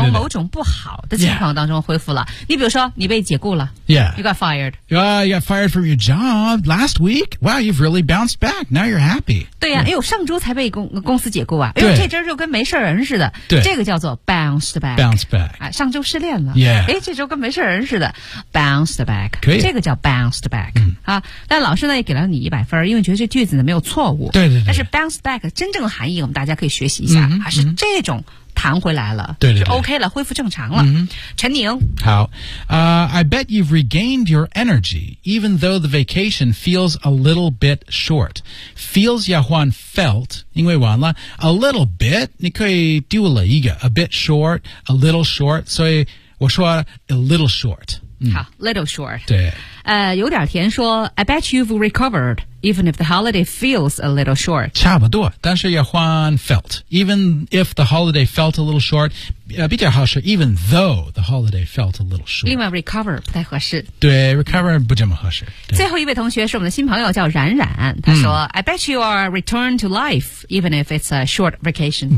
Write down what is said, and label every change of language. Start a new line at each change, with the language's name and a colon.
Chinese: 从某种不好的情况当中恢复了。你比如说，你被解雇了
English: ，Yeah, you got fired. You got fired from your job last week. Wow, you've really bounced back. Now you're happy.
Chinese: 对呀、啊，哎呦，上周才被公司解雇啊，哎呦，这周就跟没事人似的。对，这个叫做 bounced back.
English: Bounce back.
Chinese: 啊，上周失恋了
English: ，Yeah,
Chinese: 哎，这周跟没事人似的 ，bounced back. 可以，这个叫 bounced back. 啊、嗯，但老师呢也给了你100分，因为觉得这句子呢没有错误。对对对。但是 bounce back 真正含义，我们大家可以学习一下，嗯、还是这种弹回来了，对对对，就 OK 了，恢复正常了。嗯、陈宁，
English: 好、I bet you've regained your energy, even though the vacation feels a little bit short. Feels
Chinese: 要换
English: felt, 因为完了 a little bit,
Chinese: 你可以丢了一个
English: a bit short, a little short,
Chinese: 所以我说
English: a little short. Mm. 好 ,little short.
Chinese: 对。有点甜说
English: I bet you've recovered, even if the holiday feels a little short.
Chinese: 差不多但是要换 felt.
English: Even if the holiday felt a little short, 比较好是 even though the holiday felt a little short.
Chinese: 另外 recover 不太合适。对 ,recover 不这么合适。最后一位同学是我们的新朋友叫冉冉。他说、
English: I bet you are returned to life, even if it's a short vacation.